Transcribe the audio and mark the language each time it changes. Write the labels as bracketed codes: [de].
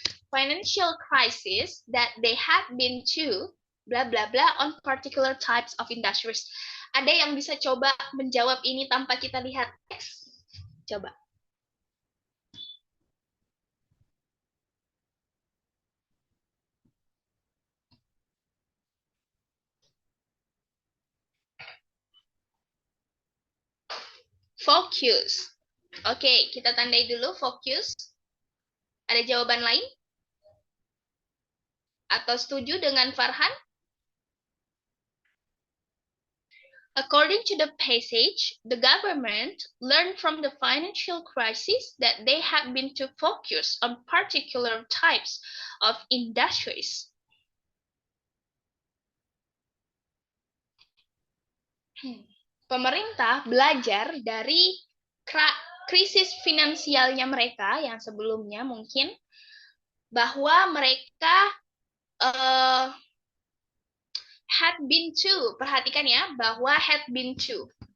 [en] Financial crisis that they have been to, bla bla bla, on particular types of industries. [id] Ada yang bisa coba menjawab ini tanpa kita lihat teks? Coba. Focus. Oke, kita tandai dulu focus. Ada jawaban lain? Atau setuju dengan Farhan? [en] According to the passage, the government learned from the financial crisis that they have been to focus on particular types of industries. [id] Pemerintah belajar dari krisis finansialnya mereka yang sebelumnya mungkin, bahwa mereka [en] had been to, [id] perhatikan ya, bahwa had been to.